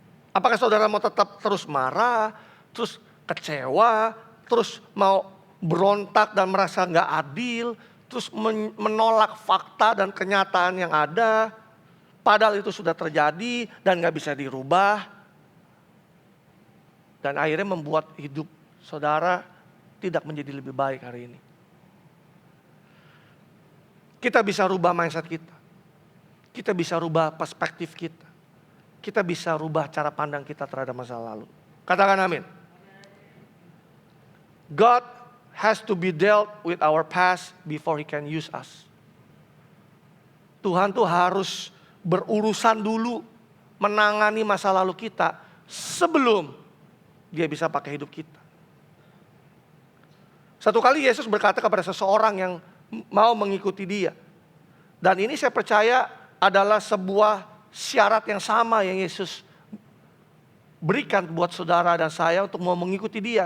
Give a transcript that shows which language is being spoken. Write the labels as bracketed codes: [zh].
[id] Apakah saudara mau tetap terus marah, terus kecewa, terus mau berontak dan merasa nggak adil, terus menolak fakta dan kenyataan yang ada, padahal itu sudah terjadi dan nggak bisa dirubah, dan akhirnya membuat hidup saudara tidak menjadi lebih baik hari ini. Kita bisa rubah mindset kita bisa rubah perspektif kita bisa rubah cara pandang kita terhadap masa lalu. Katakan amin. [en] God has to be dealt with our past before He can use us. [id] Tuhan tuh harus berurusan dulu menangani masa lalu kita sebelum Dia bisa pakai hidup kita. Satu kali Yesus berkata kepada seseorang yang mau mengikuti Dia. Dan ini saya percaya adalah sebuah syarat yang sama yang Yesus berikan buat saudara dan saya untuk mau mengikuti Dia.